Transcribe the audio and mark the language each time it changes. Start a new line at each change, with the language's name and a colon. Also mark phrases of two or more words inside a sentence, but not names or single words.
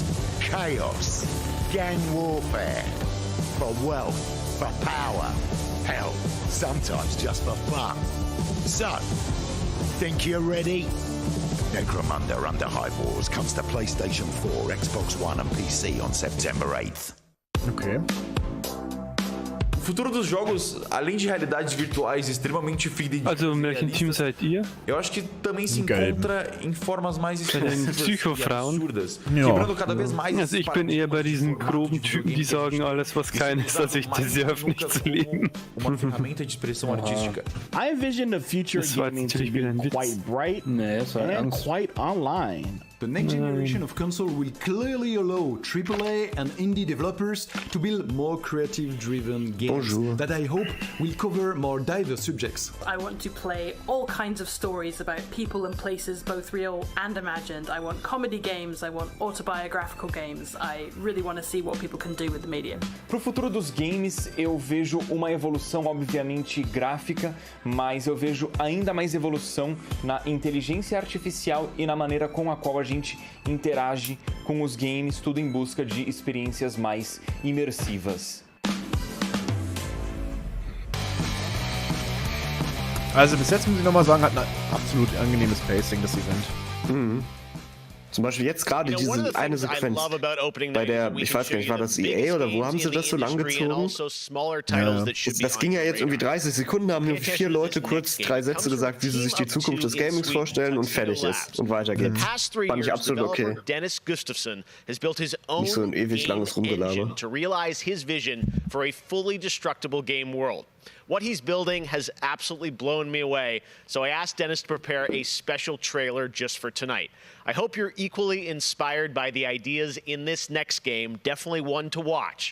English: Chaos, gang warfare, for wealth, for power, hell, sometimes just for fun. So, think you're ready? Necromunda Under High Wars comes to PlayStation 4, Xbox One and PC on September 8th. Okay.
Portuguese: O futuro dos jogos, além de realidades virtuais extremamente fidedignas,
German: also welchen Team seid ihr?
Portuguese: Eu acho que também se encontra em formas mais expressivas e absurdas, quebrando cada vez mais.
German: Also ich bin eher bei diesen groben Typen, die sagen, alles was klein ist, also ich deserve nicht zu leben.
Portuguese: Uma ferramenta de expressão artística.
English: I envision the future gaming to be quite bright and quite online. The next generation of console will clearly allow AAA and indie developers to build more creative-driven games that I hope will cover more diverse subjects. I want to play all kinds of stories about people and places, both real and imagined. I want comedy games, I want autobiographical games. I really want to see what people can do with the medium.
Portuguese: Pro futuro dos games, eu vejo uma evolução, obviamente, gráfica, mas eu vejo ainda mais evolução na inteligência artificial e na maneira com a qual a gente interage com os games, tudo em busca de experiências mais imersivas.
German: Also bis jetzt muss ich nochmal sagen, hat ein absolut angenehmes Pacing, das Event. Zum Beispiel jetzt gerade diese eine Sequenz, bei der, ich weiß gar nicht, war das EA oder wo haben sie das so lang gezogen? Ja. Das ging ja jetzt irgendwie 30 Sekunden, haben irgendwie 4 Leute kurz 3 Sätze gesagt, wie sie sich die Zukunft des Gamings vorstellen und fertig ist. Und weiter geht's. Fand ich absolut okay. Nicht so ein ewig langes Rumgelaber.
English: What he's building has absolutely blown me away, so I asked Dennis to prepare a special trailer just for tonight. I hope you're equally inspired by the ideas in this next game, definitely one to watch.